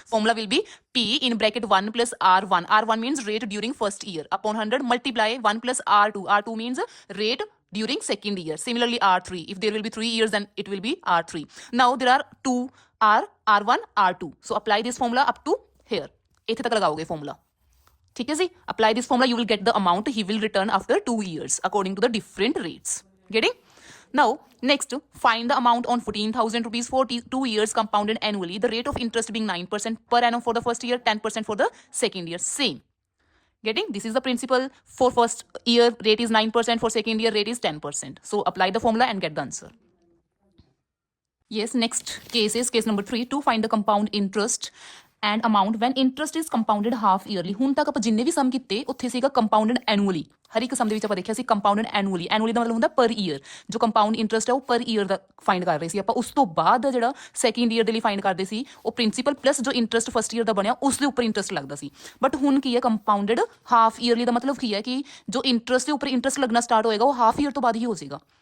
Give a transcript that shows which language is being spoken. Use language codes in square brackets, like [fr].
[en] formula will be p in bracket 1 plus r1। r1 means rate during first year upon 100 multiply 1 plus r2। r2 means rate during second year। similarly r3, if there will be 3 years then it will be r3। now there are 2 r1 r2, so apply this formula up to here। [pa] ਇੱਥੇ ਤੱਕ ਲਗਾਓਗੇ formula, ਠੀਕ ਹੈ ਜੀ। [en] apply this formula, you will get the amount he will return after 2 years according to the different rates। getting? now next, find the amount on 14,000 rupees for 2 years compounded annually। the rate of interest being 9% per annum for the first year, 10% for the second year, same। getting? this is the principal for first year rate is 9%, for second year rate is 10%, so apply the formula and get the answer। yes, next case is case number 3, to find the compound interest and amount when interest is compounded half yearly। [pa] ਹੁਣ ਤੱਕ ਆਪਾਂ ਜਿੰਨੇ ਵੀ ਸਮ ਕੀਤੇ ਉੱਥੇ ਸੀਗਾ ਕੰਪਾਊਂਡਡ annually. ਹਰ ਇੱਕ ਸਮ ਦੇ ਵਿੱਚ ਆਪਾਂ ਦੇਖਿਆ ਸੀ ਕੰਪਾਊਂਡਡ ਐਨੂਅਲੀ। ਐਨੂਅਲੀ ਦਾ ਮਤਲਬ ਹੁੰਦਾ ਪਰ ਈਅਰ। ਜੋ ਕੰਪਾਊਂਡ ਇੰਟਰਸਟ ਹੈ ਉਹ ਪਰ ਈਅਰ ਦਾ ਫਾਈਂਡ ਕਰ ਰਹੇ ਸੀ ਆਪਾਂ। ਉਸ ਤੋਂ ਬਾਅਦ ਜਿਹੜਾ ਸੈਕਿੰਡ ਈਅਰ ਦੇ ਲਈ ਫਾਈਂਡ ਕਰਦੇ ਸੀ ਉਹ ਪ੍ਰਿੰਸੀਪਲ ਪਲੱਸ ਜੋ ਇੰਟਰਸਟ ਫਸਟ ਈਅਰ ਦਾ ਬਣਿਆ ਉਸ ਦੇ ਉੱਪਰ ਇੰਟਰਸਟ ਲੱਗਦਾ ਸੀ। ਬਟ ਹੁਣ ਕੀ ਹੈ ਕੰਪਾਊਂਡਡ ਹਾਫ ਈਅਰਲੀ ਦਾ ਮਤਲਬ ਕੀ ਹੈ ਕਿ ਜੋ ਇੰਟਰਸਟ ਦੇ ਉੱਪਰ ਇੰਟਰਸਟ ਲੱਗਣਾ ਸਟਾਰਟ ਹੋਏਗਾ ਉਹ ਹਾਫ ਈਅਰ ਤੋਂ ਬਾਅਦ ਹੀ ਹੋ ਜਾਏਗਾ।